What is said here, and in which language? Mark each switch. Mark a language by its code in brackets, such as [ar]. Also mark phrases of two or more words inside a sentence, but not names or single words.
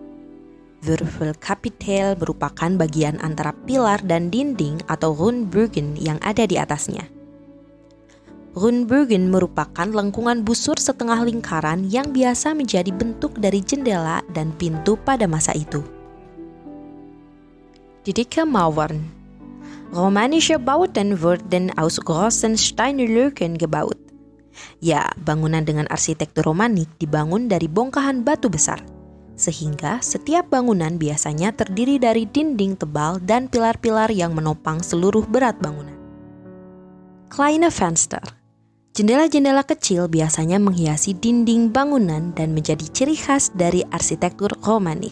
[id] Würfelkapitel merupakan bagian antara pilar dan dinding atau Rundbögen yang ada di atasnya. Rundbögen merupakan lengkungan busur setengah lingkaran yang biasa menjadi bentuk dari jendela dan pintu pada masa itu. [de] Die dicke Mauern. Romanische Bauten wurden aus großen Steinblöcken gebaut. [id] Ya, bangunan dengan arsitektur Romanik dibangun dari bongkahan batu besar, sehingga setiap bangunan biasanya terdiri dari dinding tebal dan pilar-pilar yang menopang seluruh berat bangunan. [de] Kleine Fenster. [id] Jendela-jendela kecil biasanya menghiasi dinding bangunan dan menjadi ciri khas dari arsitektur Romanik.